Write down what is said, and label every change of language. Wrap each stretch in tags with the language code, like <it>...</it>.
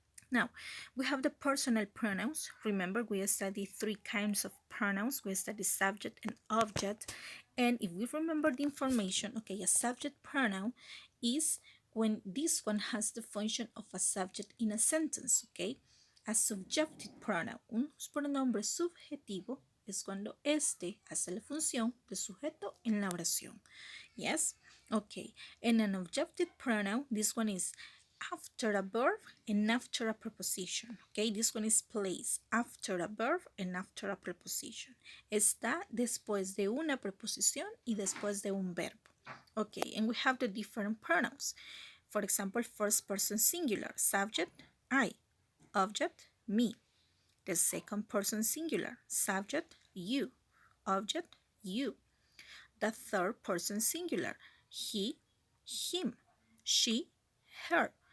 <en>Now, we have the personal pronouns. Remember, we studied three kinds of pronouns. We studied subject and object. And if we remember the information, okay, a subject pronoun is when this one has the function of a subject in a sentence, okay? A subjunctive pronoun,</en> <es>un pronombre subjetivo, es cuando este hace la función de sujeto en la oración.</es> <en>Yes? Okay. And an objective pronoun, this one is after a verb and after a preposition. Okay, this one is placed after a verb and after a preposition.</en> <es>Está después de una preposición y después de un verbo.</es> <en>Okay, and we have the different pronouns. For example, first person singular, subject, I, object, me. The second person singular, subject, you, object, you. The third person singular, he, him, she, her.</en>